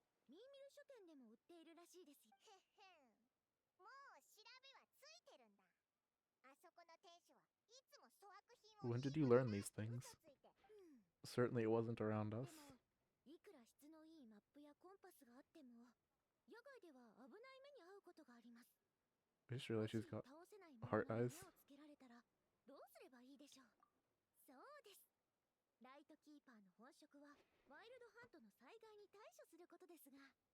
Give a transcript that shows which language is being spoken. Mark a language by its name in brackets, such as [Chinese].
[Japanese] ミーミル書店でも売っているらしいです。へへん。もう調べはついてるんだ。あそこの店主はいつも粗悪品を。 [English] When did you learn these things? Certainly it wasn't around us. [Japanese] いくら質のいいマップやコンパスがあっても野外では危ない目に遭うことがあります。 [English] I just realized she's got heart eyes. [Japanese] 目をつけられたらどうすればいいでしょう。そうです。ライトキーパーの本職はワイルドハントの災害に対処することですが。